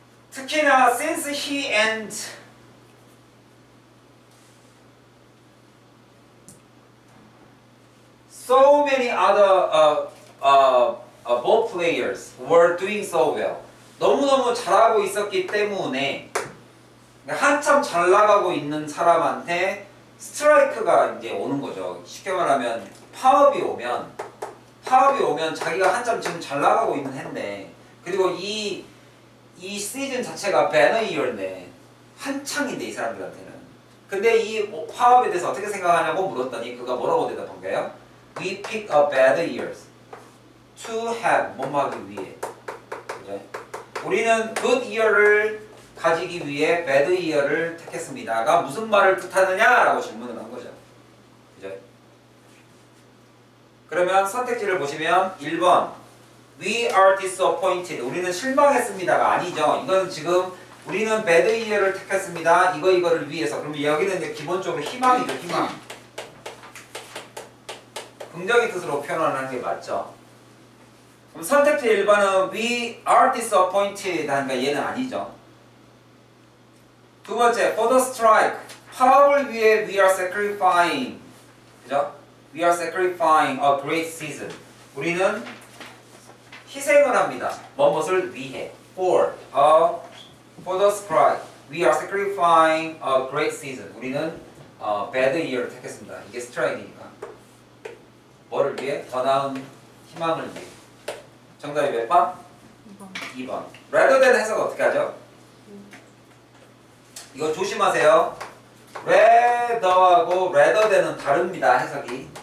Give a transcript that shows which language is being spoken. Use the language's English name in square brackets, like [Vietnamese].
[Korean] 특히나 [English] since he and so many other ball players were doing so well. [Korean] 너무너무 잘하고 있었기 때문에 한참 잘 나가고 있는 사람한테 스트라이크가 이제 오는 거죠. 쉽게 말하면 파업이 오면 자기가 한참 지금 잘 나가고 있는 해인데 그리고 이 시즌 자체가 배너 이어인데 한창인데 이 사람들한테는. 근데 이 파업에 대해서 어떻게 생각하냐고 물었더니 그가 뭐라고 대답한 거예요? [English] We pick a bad years to have [Korean] 뭐뭐 하기 위해. 그죠? 우리는 [English] good year [Korean] 를 가지기 위해 [English] bad year [Korean] 를 택했습니다가 무슨 말을 뜻하느냐라고 질문을 한 거죠. 그죠? 그러면 선택지를 보시면 1번 [English] We are disappointed. [Korean] 우리는 실망했습니다가 아니죠. 이건 지금 우리는 [English] bad year [Korean] 를 택했습니다. 이거를 위해서. 그러면 여기는 이제 기본적으로 희망이죠. 희망. 긍정의 뜻으로 표현하는 게 맞죠. 그럼 선택지 1번은 [English] we are disappointed [Korean] 하니까 얘는 아니죠. 두 번째, [English] for the strike. [Korean] 파업을 위해 [English] we are sacrificing. [Korean] 그죠? [English] We are sacrificing a great season. [Korean] 우리는 희생을 합니다. 무엇을 위해. [English] For the strike. We are sacrificing a great season. [Korean] 우리는 [English] bad year [Korean] 를 택했습니다. 이게 스트라이크니까. 뭐를 위해? 더 나은 희망을 위해. 정답이 몇 번? 2번. 2번. rather than 해석 어떻게 하죠? 이거 조심하세요. rather하고 rather than은 다릅니다. 해석이.